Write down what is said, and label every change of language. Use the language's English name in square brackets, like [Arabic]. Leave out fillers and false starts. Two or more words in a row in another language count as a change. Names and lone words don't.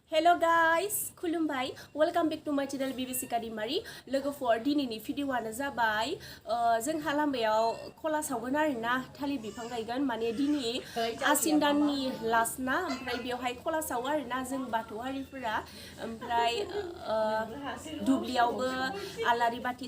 [English] Hello guys, [Bodo] खुलुमबाय [English] welcome back to my channel [Bodo] Bibisika daimary लोगोफोर दिनैनि भिडिअआनो जाबाय जोंहा लामायाव खला सावगोन आरोना थालिर बिफां गायगोन माने दिनै आसिन दाननि लास्ट ना ओमफ्राय बेवहाय खला सावो आरोना जों बाथौआरिफोरा ओमफ्राय दुब्लियावबो alaribathi